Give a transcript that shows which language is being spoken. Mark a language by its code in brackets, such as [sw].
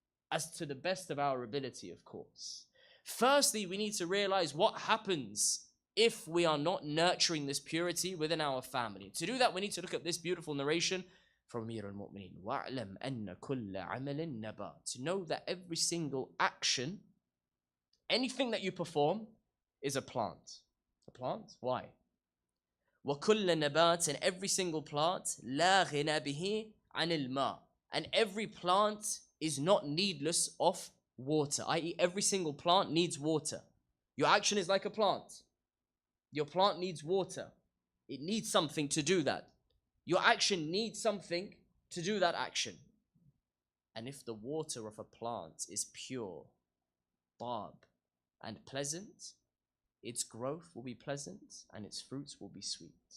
[en] As to the best of our ability, of course. Firstly, we need to realize what happens if we are not nurturing this purity within our family. To do that, we need to look at this beautiful narration from Amir al-Mu'mineen. [ar] وَاعْلَمْ أَنَّ كُلَّ عَمَلٍ نَبَاتٍ. [en] To know that every single action, anything that you perform, is a plant. A plant? Why? [ar] وَكُلَّ نَبَاتٍ. [en] And every single plant, [ar] لَا غِنَى بِهِ عَنِ الْمَاءِ. [en] And every plant is not needless of water, i.e. every single plant needs water. Your action is like a plant. Your plant needs water. It needs something to do that. Your action needs something to do that action. And if the water of a plant is pure, barb, and pleasant, its growth will be pleasant and its fruits will be sweet.